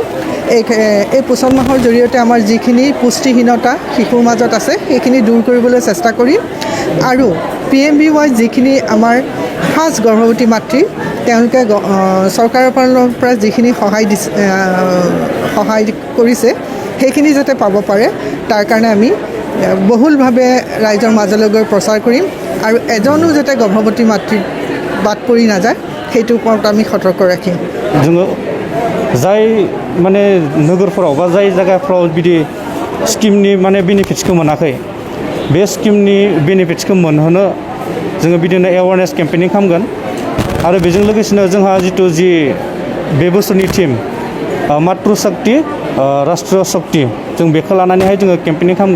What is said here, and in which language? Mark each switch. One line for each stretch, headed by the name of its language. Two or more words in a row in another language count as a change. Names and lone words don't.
Assamese: এই পোষণ মাহৰ জৰিয়তে আমাৰ যিখিনি পুষ্টিহীনতা শিশুৰ মাজত আছে সেইখিনি দূৰ কৰিবলৈ চেষ্টা কৰিম আৰু PMVY যিখিনি আমাৰ ফাৰ্ষ্ট গৰ্ভৱতী মাতৃ তেওঁলোকে চৰকাৰৰ ফালৰ পৰা যিখিনি সহায় কৰিছে সেইখিনি যাতে পাব পাৰে তাৰ কাৰণে আমি বহুলভাৱে ৰাইজৰ মাজলৈ গৈ প্ৰচাৰ কৰিম আৰু এজনো যাতে গৰ্ভৱতী মাতৃ বাদ পৰি নাযায় সেইটোৰ ওপৰত আমি সতৰ্ক ৰাখিম।
Bodo: जोङो जाय माने नोगोरफोराव बा जाय जायगाफ्राव बिदि स्किमनि माने बेनिफिट्सखौ मोनाखै बे स्किमनि बेनिफिट्सखौ मोनहोनो जोङो बिदिनो
English: awareness campaigning
Bodo: खालामगोन आरो बेजों लोगोसेनो जोंहा जितु जि बे बोसोरनि टीम मातृ शक्ति राष्ट्रीय शक्ति जों बेखौ लानानैहाय जोङो केम्पेनिं खालामगोन।